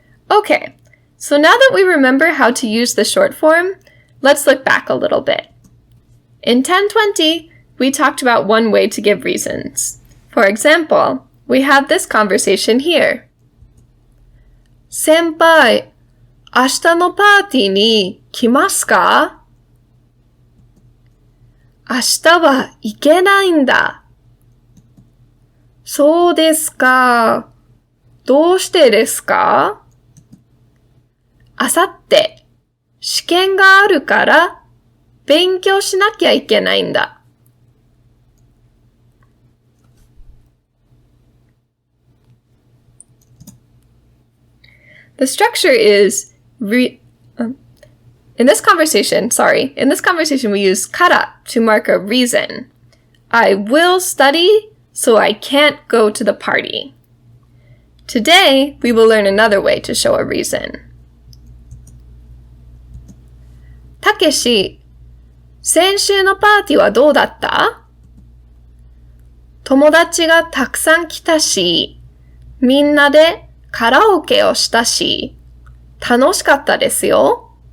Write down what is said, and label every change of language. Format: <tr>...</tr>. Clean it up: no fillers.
<en>Okay, so now that we remember how to use the short form, let's look back a little bit. In 1020, we talked about one way to give reasons. For example, we have this conversation here.</en> <ja>Senpai, 明日のパーティーに来ますか? 明日は行けないんだ。そうですか。どうしてですか?あさって試験があるから勉強しなきゃいけないんだ。</ja> <en>The structure is in this conversation we use kara to mark a reason. I will study, so I can't go to the party. Today, we will learn another way to show a reason.</en> <ja>Takeshi, 先週のパーティーはどうだった? 友達がたくさん来たし、みんなでカラオケをしたし、楽しかったですよ。</ja>